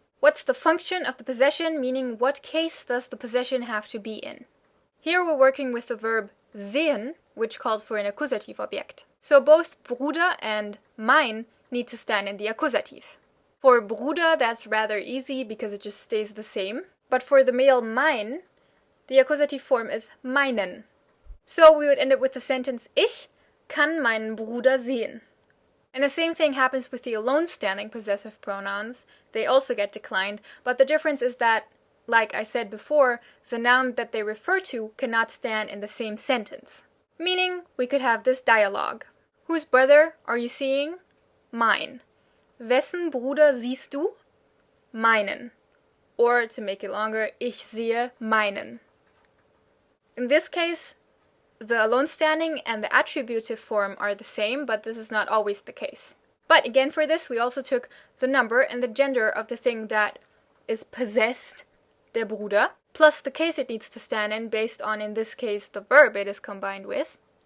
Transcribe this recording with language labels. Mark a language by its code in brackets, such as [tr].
[en] What's the function of the possession, meaning what case does the possession have to be in? Here we're working with the verb sehen, which calls for an accusative object. So both Bruder and mein need to stand in the accusative. For Bruder, that's rather easy because it just stays the same. But for the male mein, the accusative form is meinen. So we would end up with the sentence, [de] Ich kann meinen Bruder sehen. [en] And the same thing happens with the alone standing possessive pronouns. They also get declined, but the difference is that, like I said before, the noun that they refer to cannot stand in the same sentence. Meaning, we could have this dialogue. Whose brother are you seeing? [de] Mein. Wessen Bruder siehst du? Meinen. [en] Or, to make it longer, [de] Ich sehe meinen. [en] In this case, the alone standing and the attributive form are the same, but this is not always the case. But again, for this, we also took the number and the gender of the thing that is possessed, der Bruder, plus the case it needs to stand in based on, in this case, the verb it is combined with.